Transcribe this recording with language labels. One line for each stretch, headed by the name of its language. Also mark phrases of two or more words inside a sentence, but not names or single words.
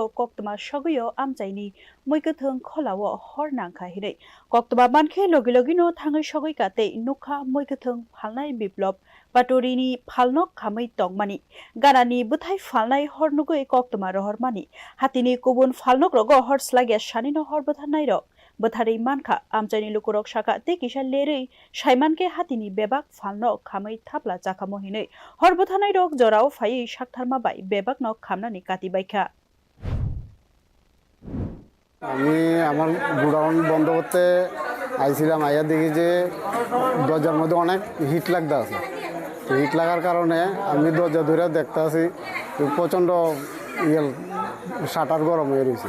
Kok Borok: कक्तमा सगैयो आमचाइनि मैखोथों खोलावो हरनांखा हिरै कक्तमा मानखे लगे लगेनो थाङै सगै काते नुखा मैखोथों फालनाय बिप्लब बाटोरिनि फालनक खामै तंमानि गानानि बुथाय फालनाय हरनुगै कक्तमा रहरमानि हातिनि कुबुन फालनक रगो हरस्लागे सानिनो हरबोथानाय रक बोथारै मानखा आमचाइनि लुकुरक साका ते किसा लेरै साइमानके हातिनि बेबाक फालनक खामै थापला जाखामो हिनै हरबोथानाय रक जराव फायै साकथारमा बाय बेबाक नक खामनानि काति बायखा
Bangla: আমি আমার গোডাউন বন্ধ করতে আইছিলাম, আইয়া দেখি যে দরজার মধ্যে অনেক হিট লাগতে আছে। তো হিট লাগার কারণে আমি দরজা ধরে দেখতে আছি প্রচণ্ড শাটার গরম হয়ে রয়েছে।